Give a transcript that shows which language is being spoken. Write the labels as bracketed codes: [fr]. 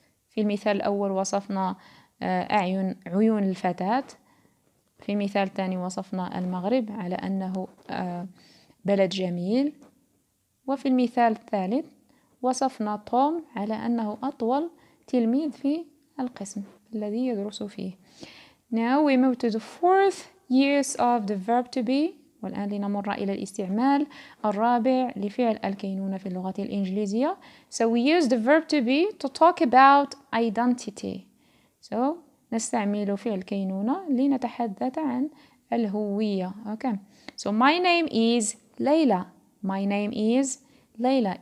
[ar] في المثال الأول وصفنا عيون الفتاة. في المثال الثاني وصفنا المغرب على أنه بلد جميل. وفي المثال الثالث وصفنا توم على أنه أطول تلميذ في القسم الذي يدرس فيه. [en] Now we move to the fourth use of the verb to be. [ar] والآن لنمر إلى الاستعمال الرابع لفعل الكينونة في اللغة الإنجليزية. [en] So we use the verb to be to talk about identity. [ar] So نستعمل فعل كينونة لنتحدث عن الهوية. [en] Okay. So my name is Layla. My name is Layla.